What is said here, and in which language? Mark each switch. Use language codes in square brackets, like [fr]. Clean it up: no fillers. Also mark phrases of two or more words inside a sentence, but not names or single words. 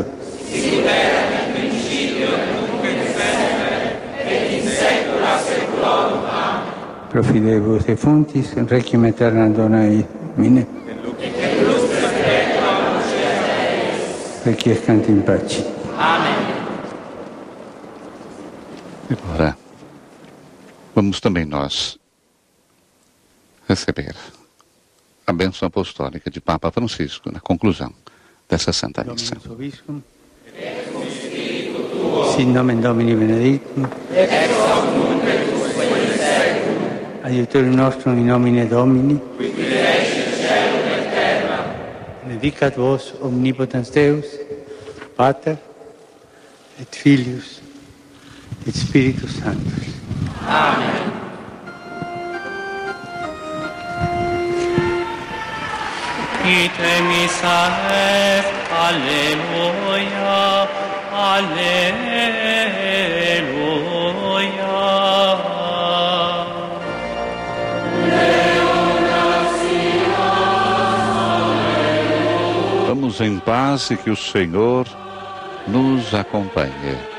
[la] Sic erat in principio et nunc et semper et in saecula saeculorum. Amen. Pro fidelibus defunctis, requiem aeternam dona Domine. Et lux perpetua luceat eis. Requiescant in pace. [pt] Amém. Agora, vamos também nós receber a bênção apostólica de Papa Francisco na conclusão dessa Santa Missa. [la] Sit nomen Domini benedictum, ex hoc nunc et usque in seculum, adiutorium nostrum in nomine Domini, qui creator caelum et terra, benedicat vos omnipotens Deus, Pater et Filius et Spiritus Sanctus. Amen. Ite missa est, alleluia, alleluia. [pt] Vamos em paz e que o Senhor nos acompanhe.